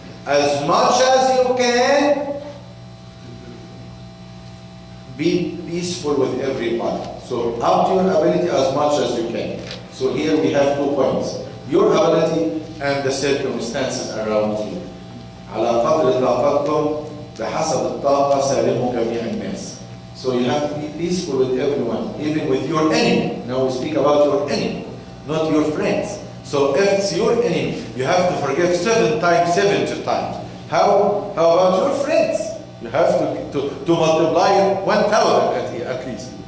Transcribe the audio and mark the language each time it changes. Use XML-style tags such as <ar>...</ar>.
<en>As much as you can, be peaceful with everybody. So up to your ability as much as you can. So here we have 2 points. Your ability and the circumstances around you.</en> <ar>على قدر طاقتكم بحسب الطاقة سالموا جميع الناس.</ar> <en>So you have to be peaceful with everyone, even with your enemy. Now we speak about your enemy, not your friends. So if it's your enemy, you have to forgive 7 times, 70 times. How about your friends? You have to multiply it 1,000 at least.</en>